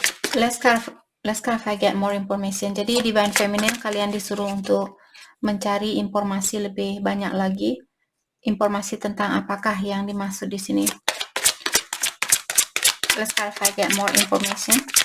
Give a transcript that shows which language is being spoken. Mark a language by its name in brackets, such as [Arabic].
[English] Let's clarify get more information. [Indonesian] Jadi divine feminine kalian disuruh untuk mencari informasi lebih banyak lagi, informasi tentang apakah yang dimaksud di sini. [English] Let's clarify get more information.